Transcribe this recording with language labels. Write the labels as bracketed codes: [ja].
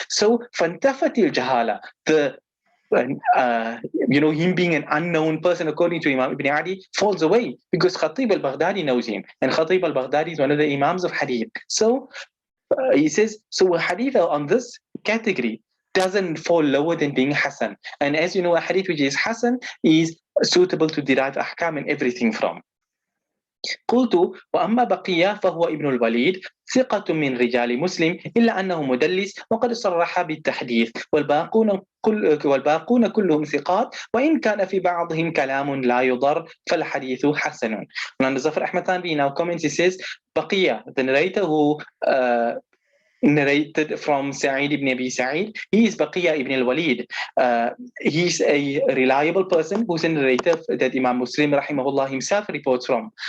[en] So fantafatil jahala, him being an unknown person according to Imam Ibn Adi falls away, because Khatib al-Baghdadi knows him, and Khatib al-Baghdadi is one of the Imams of Hadith. So he says, so a Hadith on this category doesn't fall lower than being Hasan. And as you know, a Hadith which is Hasan is suitable to derive ahkam and everything from. [ar] قلت وأما بقية فهو ابن الوليد ثقة من رجال مسلم إلا أنه مدلس وقد صرح بالتحديث والباقون كلهم ثقات وإن كان في بعضهم كلام لا يضر فالحديث حسن. [en] And Zafar Ahmad Thanvi now comments, he says بقية, the narrator who narrated from Sa'id ibn Abi Sa'id, he is Baqiya ibn al-Walid. He's a reliable person who's a narrator that Imam Muslim rahimahullah himself reports from.